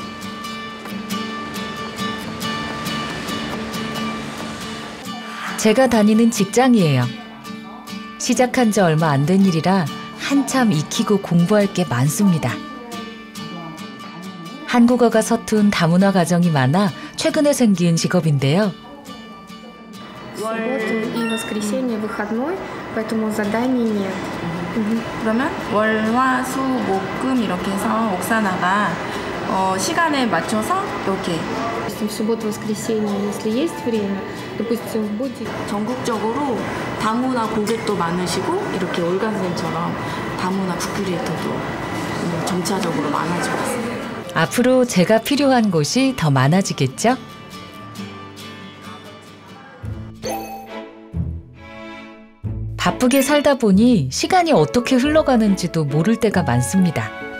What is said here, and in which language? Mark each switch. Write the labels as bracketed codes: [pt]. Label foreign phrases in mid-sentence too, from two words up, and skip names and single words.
[ko] 제가 다니는 직장이에요. 시작한 지 얼마 안 된 일이라 한참 익히고 공부할 게 많습니다. 한국어가 서툰 다문화 가정이 많아 최근에 생긴 직업인데요. [ru] субботу и воскресенье выходной, поэтому заданий нет. [ko] 그러면 월, 화, 수, 목, 금 이렇게 해서 옥사나가 시간에 맞춰서 이렇게 [ru] В субботу, воскресенье, если есть время, допустим, в будни. [ko] 전국적으로 다문화 고객도 많으시고 이렇게 올가 선생님처럼 다문화 북큐레이터도 점차적으로 많아지고 있습니다. 앞으로 제가 필요한 곳이 더 많아지겠죠? 바쁘게 살다 보니 시간이 어떻게 흘러가는지도 모를 때가 많습니다.